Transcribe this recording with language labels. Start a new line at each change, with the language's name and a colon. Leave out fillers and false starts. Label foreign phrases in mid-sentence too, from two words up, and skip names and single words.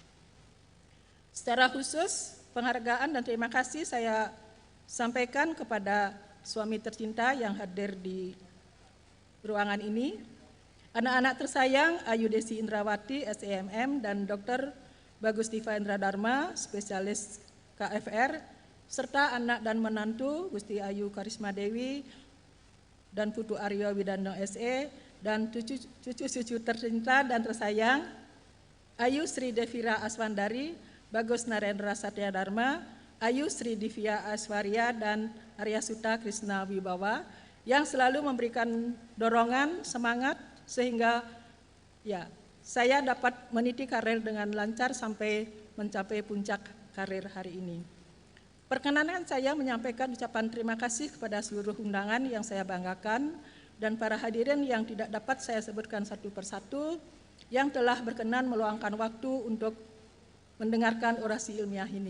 Indonesian: Secara khusus, penghargaan dan terima kasih saya sampaikan kepada suami tercinta yang hadir di ruangan ini, anak-anak tersayang Ayu Desi Indrawati, SEMM, dan Dr. Bagus Diva Indra Dharma, spesialis KFR, serta anak dan menantu Gusti Ayu Karisma Dewi dan Putu Aryo Widando SE, dan cucu-cucu tercinta dan tersayang Ayu Sri Devira Aswandari, Bagus Narendra Satya Dharma, Ayu Sri Divya Aswarya, dan Arya Suta Krishna Wibawa yang selalu memberikan dorongan, semangat, sehingga saya dapat meniti karir dengan lancar sampai mencapai puncak karir hari ini. Perkenanan saya menyampaikan ucapan terima kasih kepada seluruh undangan yang saya banggakan dan para hadirin yang tidak dapat saya sebutkan satu persatu yang telah berkenan meluangkan waktu untuk mendengarkan orasi ilmiah ini.